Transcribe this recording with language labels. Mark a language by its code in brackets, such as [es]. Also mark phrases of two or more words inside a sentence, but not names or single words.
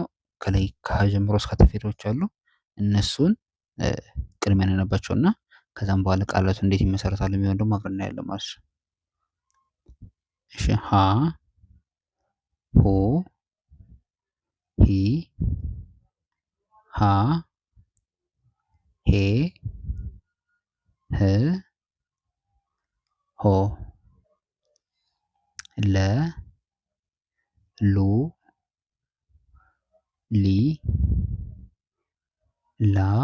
[am] ከላይ ከሀ ጀምሮ እስከ ተ ፊደሎች አሉ። እነሱን ቅድሚያ እናነባቸውና ከዛም በኋላ ቃላቱ እንዴት ይመሰረታል የሚለውን ደግሞ አብረን እናያለን ማለት ነው። እሺ ሀ ሁ ሂ ሃ ሄ ህ ሆ ለ ሉ ሊ ላ